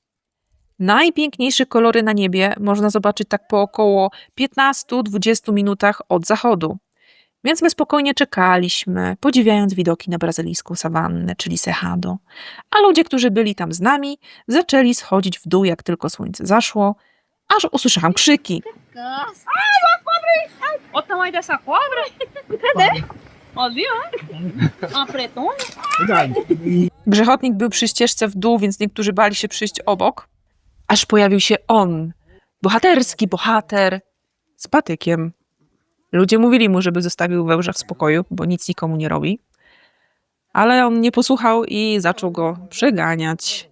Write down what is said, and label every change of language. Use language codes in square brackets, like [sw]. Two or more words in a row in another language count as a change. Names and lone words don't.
[pl] Najpiękniejsze kolory na niebie można zobaczyć tak po około 15-20 minutach od zachodu. Więc my spokojnie czekaliśmy, podziwiając widoki na brazylijską sawannę, czyli Cerrado. A ludzie, którzy byli tam z nami, zaczęli schodzić w dół, jak tylko słońce zaszło, aż usłyszałam krzyki. [pt] Olha o tamanho dessa cobra. Cadê? Ó, viu? Uma pretona. [pl] Grzechotnik był przy ścieżce w dół, więc niektórzy bali się przyjść obok. Aż pojawił się on, bohaterski bohater, z patykiem. Ludzie mówili mu, żeby zostawił węża w spokoju, bo nic nikomu nie robi. Ale on nie posłuchał i zaczął go przeganiać.